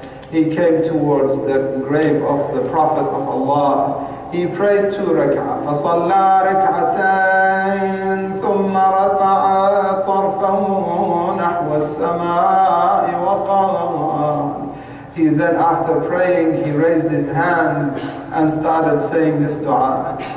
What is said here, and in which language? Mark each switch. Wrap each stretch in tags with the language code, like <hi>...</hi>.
<en>He came towards the grave of the Prophet of Allah. He prayed 2 ركعة.</en> <ar>فصلى ركعتين ثم رفع طرفه نحو السماء وقال.</ar> <en>He then, after praying, he raised his hands and started saying this dua.</en>